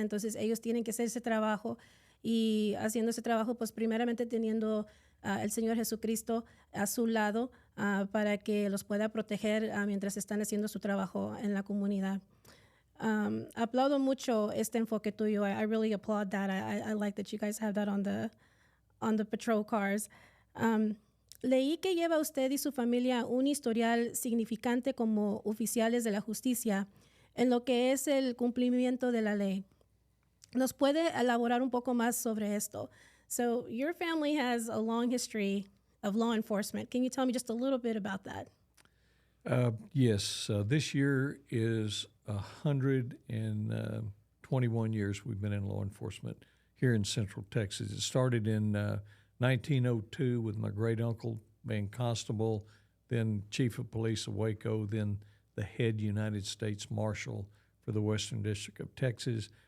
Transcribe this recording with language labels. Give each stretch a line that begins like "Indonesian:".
Spanish: Entonces ellos tienen que hacer ese trabajo y haciendo ese trabajo, pues primeramente teniendo el Señor Jesucristo a su lado para que los pueda proteger mientras están haciendo su trabajo en la comunidad. Aplaudo mucho este enfoque tuyo.
English: I really applaud that. I like that you guys have that on the patrol cars.
Spanish: Leí que lleva usted y su familia un historial significante como oficiales de la justicia en lo que es el cumplimiento de la ley. ¿Nos puede elaborar un poco más sobre esto?
English: So, your family has a long history of law enforcement. Can you tell me just a little bit about that? Yes, this year is 121 years we've been in law enforcement here in Central Texas. It started in 1902 with my great uncle being constable, then chief of police of Waco, then the head United States Marshal for the Western District of Texas.